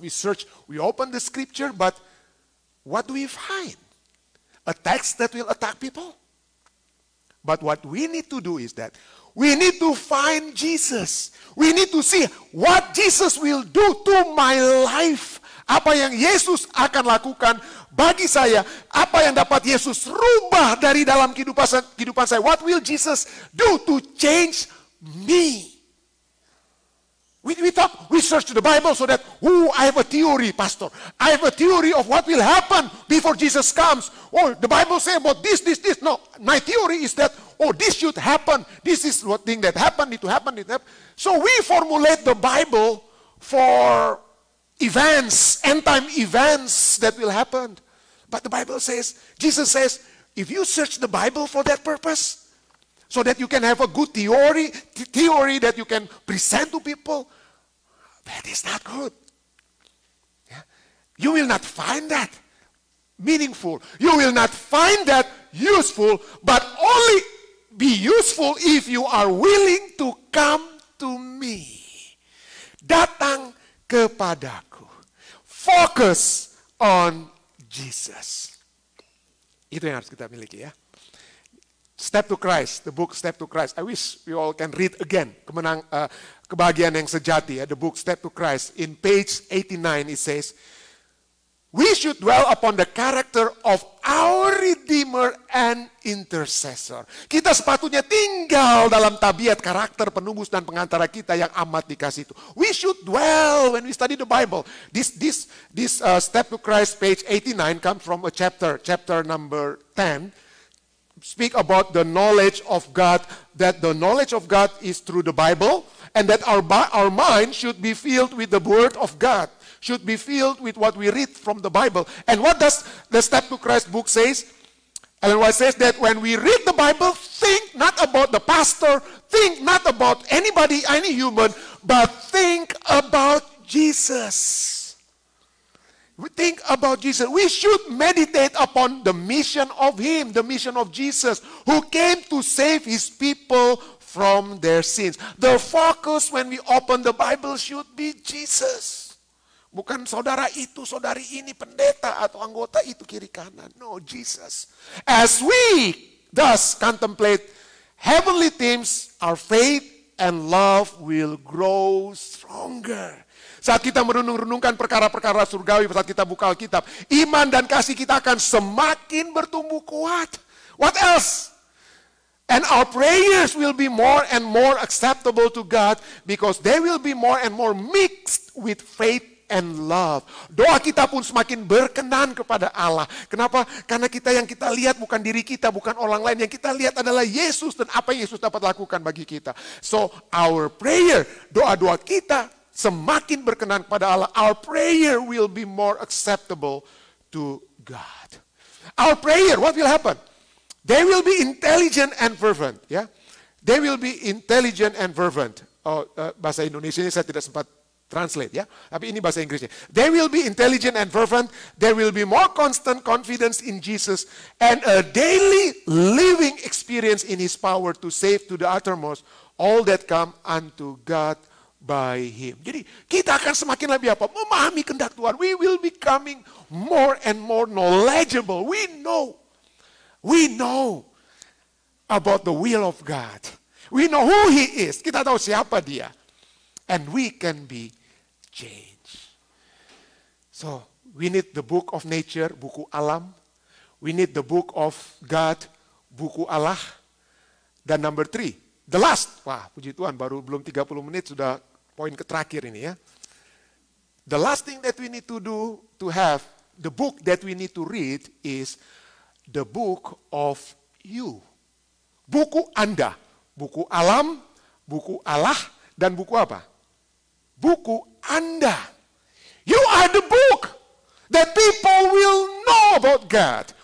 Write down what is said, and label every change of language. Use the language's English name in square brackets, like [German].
[English] We search, we open the scripture, but what do we find? A text that will attack people? But what we need to do is that we need to find Jesus. We need to see what Jesus will do to my life. [Indonesian] Apa yang Yesus akan lakukan bagi saya, apa yang dapat Yesus rubah dari dalam kehidupan saya. [English] What will Jesus do to change me? We search the Bible so that, I have a theory, pastor. I have a theory of what will happen before Jesus comes. Oh, the Bible says about this. No, my theory is that, this should happen. This is what thing that happened, it happened. So we formulate the Bible for events, end-time events that will happen. But the Bible says, Jesus says, if you search the Bible for that purpose, so that you can have a good theory that you can present to people, that is not good. Yeah? You will not find that meaningful. You will not find that useful, but only be useful if you are willing to come to me. [Indonesian] Datang kepadaku. [English] Focus on Jesus. [Indonesian] Itu yang harus kita miliki ya. [English] Step to Christ, the book Step to Christ. I wish we all can read again. [Indonesian] Kebahagiaan yang sejati, [English] the book Step to Christ. In page 89 it says, we should dwell upon the character of our Redeemer and Intercessor. [Indonesian] Kita sepatutnya tinggal dalam tabiat karakter penebus dan pengantara kita yang amat dikasih itu. [English] We should dwell when we study the Bible. This Step to Christ, page 89, comes from a chapter number 10. Speak about the knowledge of God, that the knowledge of God is through the Bible, and that our mind should be filled with the Word of God, should be filled with what we read from the Bible. And what does the Step to Christ book says? Ellen White says that when we read the Bible, think not about the pastor, think not about anybody, any human, but think about Jesus. We think about Jesus. We should meditate upon the mission of Him, the mission of Jesus, who came to save His people from their sins. The focus when we open the Bible should be Jesus. [Indonesian] Bukan saudara itu, saudari ini, pendeta atau anggota itu kiri kanan. [English] No, Jesus. As we thus contemplate heavenly themes, our faith and love will grow stronger. [Indonesian] Saat kita merenung-renungkan perkara-perkara surgawi, saat kita buka Alkitab, iman dan kasih kita akan semakin bertumbuh kuat. [English] What else? And our prayers will be more and more acceptable to God because they will be more and more mixed with faith and love. [Indonesian] Doa kita pun semakin berkenan kepada Allah. Kenapa? Karena yang kita lihat bukan diri kita, bukan orang lain. Yang kita lihat adalah Yesus dan apa yang Yesus dapat lakukan bagi kita. [English] So our prayer, [Indonesian] doa-doa kita semakin berkenan kepada Allah. [English] Our prayer will be more acceptable to God. Our prayer, what will happen? They will be intelligent and fervent. Ya, they will be intelligent and fervent. [Indonesian] Bahasa Indonesia ini saya tidak sempat translate ya, tapi ini bahasa Inggrisnya. [English] They will be intelligent and fervent. There will be more constant confidence in Jesus and a daily living experience in His power to save to the uttermost all that come unto God by Him. [Indonesian] Jadi kita akan semakin lebih apa? Memahami kehendak Tuhan. [English] We will becoming more and more knowledgeable. We know about the will of God. We know who He is. [Indonesian] Kita tahu siapa Dia. [English] And we can be changed. So, we need the book of nature, [Indonesian] buku alam. [English] We need the book of God, [Indonesian] buku Allah. [English] Dan number 3, the last. [Indonesian] Wah, puji Tuhan, baru belum 30 menit sudah poin terakhir ini ya. [English] The last thing that we need to do, to have, the book that we need to read is the book of you. [Indonesian] Buku Anda. Buku alam, buku Allah, dan buku apa? Buku Anda. [English] You are the book that people will know about God.